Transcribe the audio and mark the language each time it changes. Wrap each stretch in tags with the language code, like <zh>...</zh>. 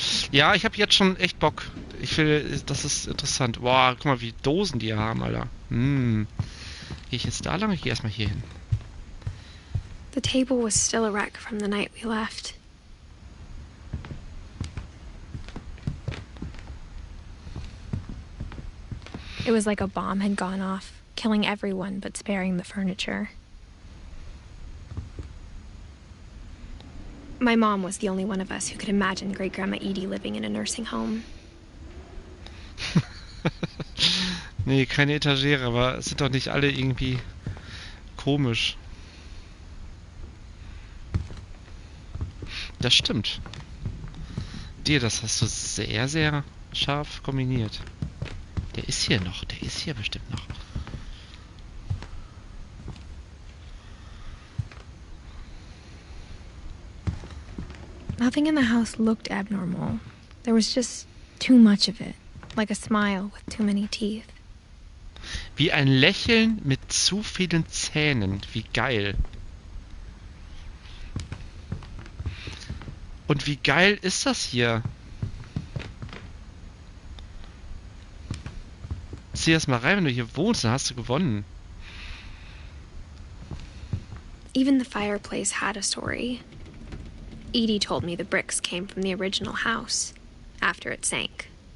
<de>Ja, ich habe jetzt schon echt Bock. Ich will, das ist interessant. Boah, guck mal, wie Dosen die hier haben, Alter. Gehe ich jetzt da lang? Ich gehe erstmal hier hin.</de> <en>The table was still a wreck from the night we left. It was like a bomb had gone off, killing everyone but sparing the furniture. My mom was the only one of us who could imagine Great-Grandma Edie living in a nursing home.</en> <de>Nee, keine Etagere, aber es sind doch nicht alle irgendwie komisch. Das stimmt. Dir, das hast du sehr, sehr scharf kombiniert. Der ist hier noch, der ist hier bestimmt noch.</de> <en>Nothing in the house looked abnormal. There was just too much of it, like a smile with too many teeth.</en> <de>Wie ein Lächeln mit zu vielen Zähnen. Wie geil. Und wie geil ist das hier? Zieh das mal rein, wenn du hier wohnst, dann hast du gewonnen.</de> <en>Even the fireplace had a story. Edie told me the bricks came from the original house, after it sank.</en>